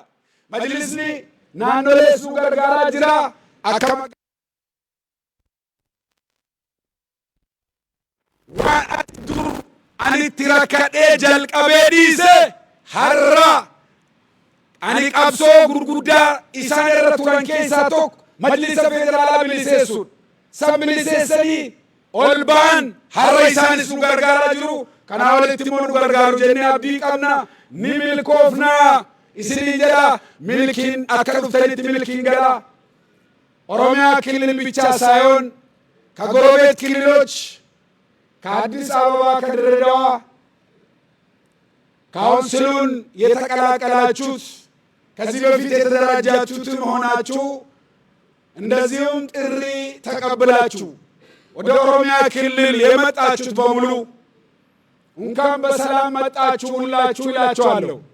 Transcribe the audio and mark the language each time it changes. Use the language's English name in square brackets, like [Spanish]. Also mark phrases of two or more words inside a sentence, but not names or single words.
[Oromo] Majlisni naannolee nu gargaaraa jira akka waan ati dur anitti rakkadhee jalqabee dhiise har'a ani qabsoo gurguddaa isaan irra turan keessaa tokko majlisa federaalaa biliseessuun san biliseessanii ol ba'an har'a isaanis nu gargaaraa jiru. Kanaa walitti immoo nu gargaaru jennee abdii qabna. Ni milkoofnaa isinii jedha milkiin akka dhuftanitti milkiin gala. [Amharic] Oromiyaa ክልል ብቻ ሳይሆን ከጎረቤት ክልሎች ከአዲስ አበባ ከድሬዳዋ ካውንስሉን የተቀላቀላችሁት ከዚህ በፊት የተደራጃችሁትም ሆናችሁ እንደዚሁም ጥሪ ተቀብላችሁ ወደ ኦሮሚያ ክልል የመጣችሁት በሙሉ እንኳን በሰላም መጣችሁ ሁላችሁ ይላችኋለሁ።